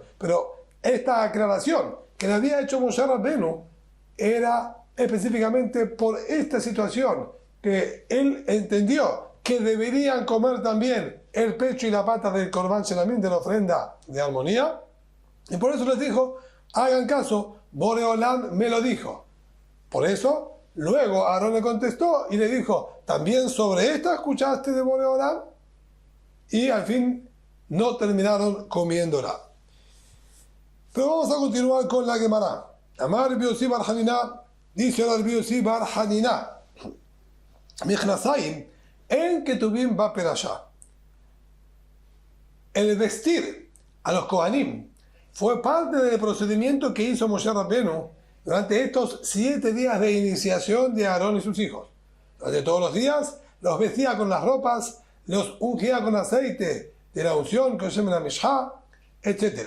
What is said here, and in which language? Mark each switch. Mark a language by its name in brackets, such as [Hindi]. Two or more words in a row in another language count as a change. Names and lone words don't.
[Spanish] Pero esta aclaración que le había hecho Moshe Rabbenu era específicamente por esta situación, que él entendió que deberían comer también el pecho y la pata del [Hebrew] קרבן שלמים, [Spanish] de la ofrenda de armonía, y por eso les dijo, hagan caso, Boreolam me lo dijo. Por eso, luego Aarón le contestó y le dijo, ¿también sobre esta escuchaste de Boreolam? Y al fin no terminaron comiéndola. Pero vamos a continuar con la Gemara. Amar Rabbi Yossi bar Hanina, dice Rabbi Yossi bar Hanina, [Hebrew] מכנסיים אין כתובים בפרשה. [Spanish] El vestir a los Kohanim fue parte del procedimiento que hizo Moshe Rabbenu durante estos 7 días de iniciación de Aarón y sus hijos. Durante todos los días los vestía con las ropas, los ungía con aceite de la unción, con [Hebrew] שמן המשחה, [Spanish] etc.